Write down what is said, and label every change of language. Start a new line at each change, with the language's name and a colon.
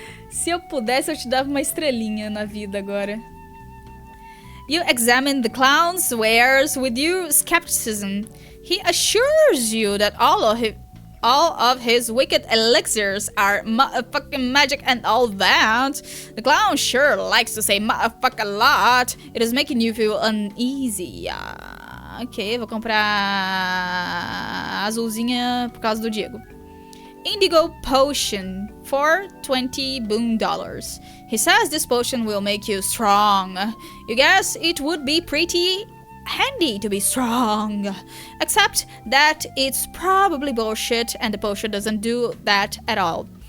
Portuguese: Se eu pudesse, eu te dava uma estrelinha na vida agora.
English: You examine the clown's wares with your skepticism. He assures you that all all of his wicked elixirs are motherfucking magic and all that. The clown sure likes to say motherfuck a lot. It is making you feel uneasy.
Portuguese: Ok, vou comprar a azulzinha por causa do Diego.
English: Indigo potion for $20 boon. He says this potion will make you strong. You guess it would be pretty handy to be strong. Except that it's probably bullshit and the potion doesn't do that at all.